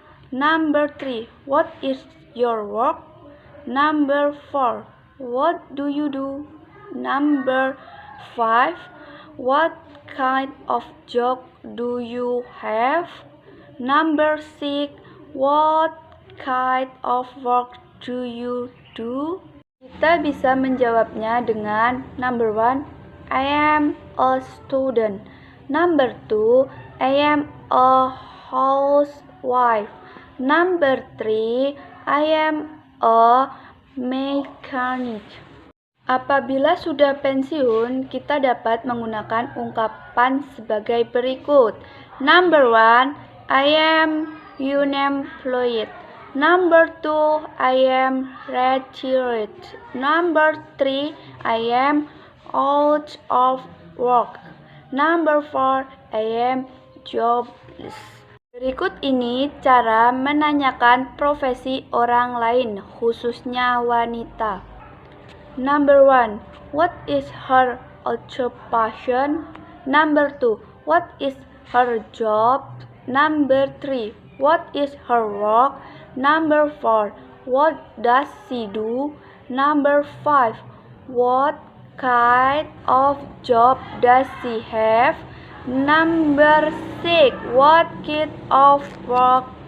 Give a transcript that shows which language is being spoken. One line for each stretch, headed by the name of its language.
English: Number 3, what is your work? Number 4, what do you do? Number 5, what kind of job do you have? Number 6, what kind of work do you do?
Indonesian: Kita bisa menjawabnya dengan
English: number 1, I am a student. Number 2, I am a housewife. Number 3, I am a mechanic.
Indonesian: Apabila sudah pensiun, kita dapat menggunakan ungkapan sebagai berikut.
English: Number 1, I am unemployed. Number 2, I am retired. Number 3, I am out of work. Number 4, I am jobless.
Indonesian: Berikut ini cara menanyakan profesi orang lain, khususnya wanita.
English: Number 1, what is her occupation? Number 2, what is her job? Number 3, what is her work? Number 4, what does she do? Number 5, what kind of job does she have? Number 6, what kind of work